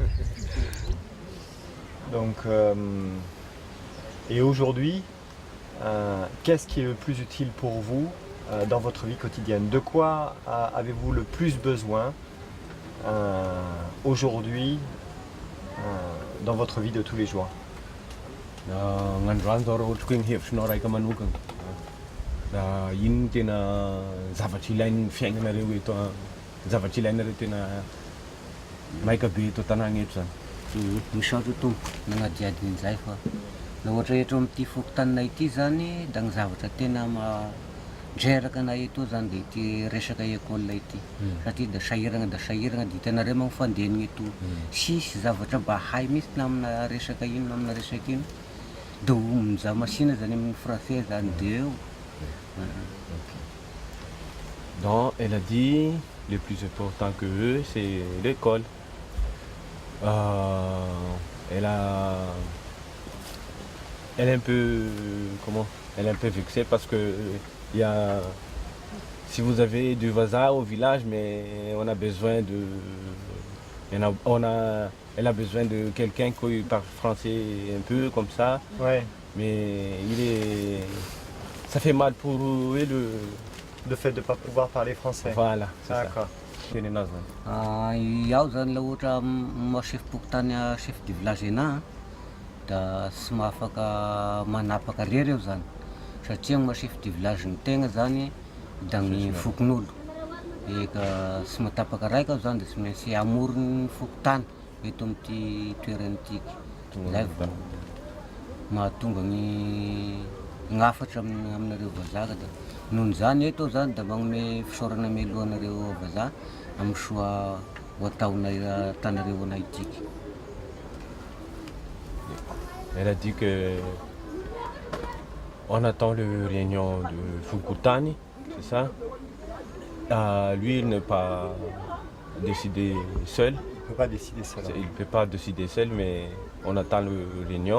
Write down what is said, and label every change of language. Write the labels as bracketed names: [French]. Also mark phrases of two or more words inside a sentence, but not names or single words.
[French] Donc, et aujourd'hui, qu'est-ce qui est le plus utile pour vous dans votre vie quotidienne? De quoi avez-vous le plus besoin aujourd'hui dans votre vie de tous les jours? [Malagasy] Ngandroany zao raha ohatry hoe ny hevitrinao raika manokana. Da ino no tena zavatra ilain'ny fiaignanareo eto, zavatra ilainareo tena maika be eto an-tanàna eto zany. Misaotra tompo nagnadiady an'izay fa na ohatra eto amin'ity fokontanana ity zany da ny zavatra tena dreraka anay eto zany dia ity resaka école ity satria da sahirana dia hitanareo moa fandehanana eto sisy zavatra mba hay mihitsy na amina resaka ino na amina resaka ino dia mizaha masina zany amin'ny français zany dia eo. [French] Donc elle a dit le plus important que eux c'est l'école. Elle est un peu elle est un peu vexée parce que si vous avez du vasard au village, mais on a besoin elle a besoin de quelqu'un qui parle français un peu comme ça. Ouais. Mais ça fait mal pour eux le fait de ne pas pouvoir parler français. Voilà, c'est d'accord. [Malagasy] Iaho zany la ohatra chef pokotany [French] chef du village [Malagasy] ena da tsy mahafaka manapaka rery eo zany satria ny [French] chef du village [Malagasy] ny tegna zany da ny fokon'olo eka tsy matapaka raika aho zany da tsy maintsy amorony fokotany eto amin'ity toerana tiky zay vao mahatonga ny gn'afatra aminareo vazaha da noho zany eto zany da magnome fisaorana melohanareo vazaha amin'ny soa ho ataonay tanareo anay tiky. [French] Elle a dit que on attend le réunion de Fukutani, c'est ça? Lui, il ne peut pas décider seul. Il ne peut pas décider seul. Il ne peut pas décider seul, mais on attend le réunion.